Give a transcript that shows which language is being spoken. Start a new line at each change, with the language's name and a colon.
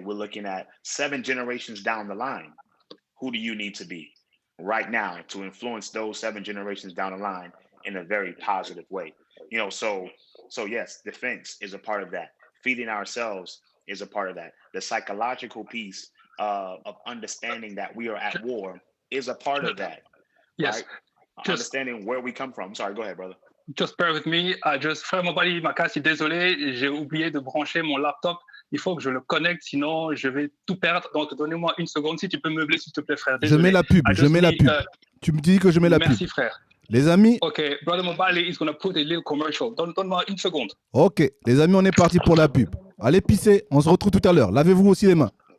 English: We're looking at 7 generations down the line. Who do you need to be right now to influence those 7 generations down the line in a very positive way? So yes, defense is a part of that. Feeding ourselves is a part of that. The psychological piece of understanding that we are at war is a part of that. Yes. Right? Understanding where we come from. Sorry, go ahead, brother. Just bear with me.
French: Frère Mobali Makasi, désolé, j'ai oublié de brancher mon laptop. Il faut que je le connecte, sinon je vais tout perdre. Donc, donnez-moi une seconde. Si tu peux meubler, s'il te plaît, frère. Désolé. Je mets la pub. Tu me dis que je mets la pub. Merci, frère. Les amis.
English: Ok, Brother Mobali is going to put a little commercial.
French: Donne-moi une seconde. Ok, les amis, on est parti pour la pub. Allez pisser, on se retrouve tout à l'heure. Lavez-vous aussi les mains.